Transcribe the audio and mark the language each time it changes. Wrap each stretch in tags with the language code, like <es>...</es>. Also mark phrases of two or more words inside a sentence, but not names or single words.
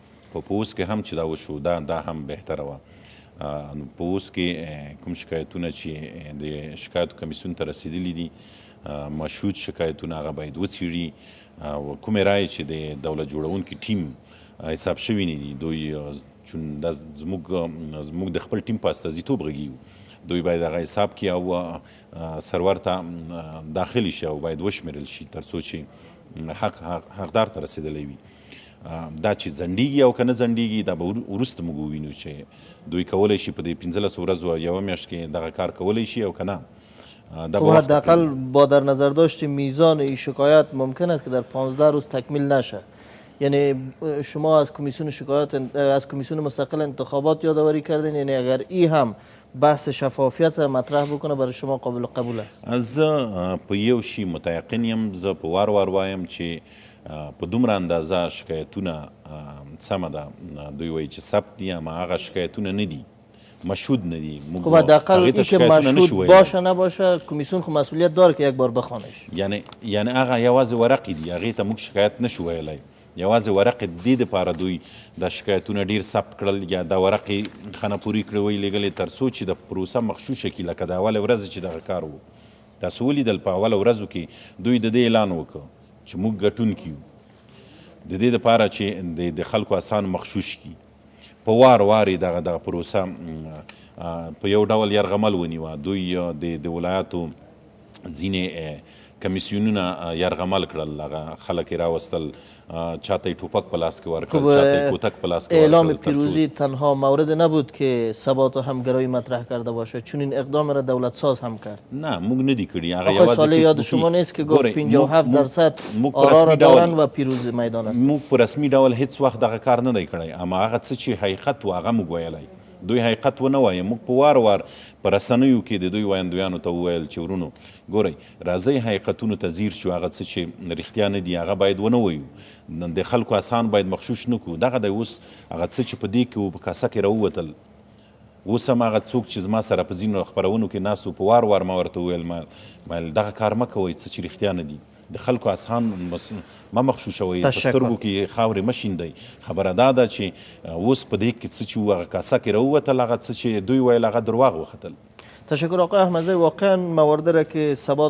<ps>په اوس کې هم چې دا وشو دا هم بهتره وه. په اوس کې کوم شکایتونه چې د شکایتو کمیسیون ته رسېدلي دي، مشهود شکایتونه، هغه باید وڅېړي او کومې رایې چې د دولت جوړونکي ټیم حساب شوي نه دي، دوی چون دا زموږ د خپل ټیم په استازیتوب غږیږو، دوی باید هغه حساب کړي او سرور ته داخل شي او باید وشمېرل شي تر څو چې حقدار ته رسېدلی وي. دا چې ځنډېږي او که نه ځنډېږي دا به وروسته موږ ووینو چې دوی کولی شي په دې 15 ورځو او یوه میاشت کې دغه کار کولی شي او که نه.</ps> <fa>خب حداقل با در نظر داشت میزان این شکایت ممکن است که در 15 روز تکمیل نشه. یعنی شما از کمیسیون شکایات از کمیسیون مستقل انتخابات یادآوری کردین، یعنی اگر این هم بحث شفافیت مطرح بکنه برای شما قابل قبول است؟</fa> <ps>زه په یو شي متیقن یم، زه په وار وار وایم چې په دومره اندازه شکایتونه سمه ده دوی وایي چې ثبت دي، اما هغه شکایتونه نه دي، مشهود نه دي.</ps> <fa>خب حداقل این که مشهود باشه نباشه کمیسیون خب مسئولیت داره که یک بار بخوانش.</fa> <ps>یعنی هغه یوازې ورقې دي، هغې ته موږ شکایت نشو ویلی. یوازې ورقې د دې دپاره دوی دا شکایتونه ډېر ثبت کړل یا دا ورقې خانهپوري کړې وی لېږلې تر څو چې د پروسه مغشوشه کړي. لکه د اولې ورځې چې دغه کار و، تاسو ولیدل په اوله ورځو کې دوی د دې اعلان وکړ چې موږ ګټونکي یو، د دې دپاره چې د خلکو اسان مغشوش کړي. په وار وار یې دغه پروسه په یو ډول یرغمل ونیوه. دوی د ولایاتو ځینې کمیسیونونه یرغمل کړل، هغه خلک یې راوستل، چاته یې ټوپک په لاس کې ورکړل، چاته یې کوتک په لاس کې ورکړل.</ps> <fa>اعلام پیروزی تنها مورد نبود که ثبات و همگرایی مطرح کرده باشه، چون این اقدام را دولت ساز هم کرد.</fa> <ps>نه موږ نه دی کړي.</ps> <fa>آقای صالح یاد شما نیست که گفت 57% آرا را دارن و پیروز میدان است.</fa> <ps>موږ په رسمي ډول هیڅ وخت دغه کار نه دی کړی، اما هغه څه چې حقیقت و هغه موږ ویلی. دوی حقیقت ونه وایه. موږ په وار وار په رسنیو کې د دوی ویندویانو ته وویل چې ورونو ګورئ راځئ حقیقتونو ته ځیر شو، هغه څه چې رښتیا نه دي هغه باید ونه وایو، د خلکو اسان باید مغشوش نه کړو. دغه دی اوس هغه څه چې په دې کې و په کاسه کې راووتل. اوس هم هغه څوک چې زما سره په ځینو خپرونو کې ناست و په وار وار ما ورته وویل دغه کار مه کوئ څه چې رښتیا نه دي، د خلکو اسان مه مخشوشوئ، په سترګو کې خاورې مه شیندئ. خبره دا ده چې اوس په دې کې څه چې و هغه کاسه کې راووتل، هغه څه چې دوی ویل هغه درواغ وختل.</ps> <fa>تشکر آقای احمدزی. واقعا موارد را که ثبات</fa>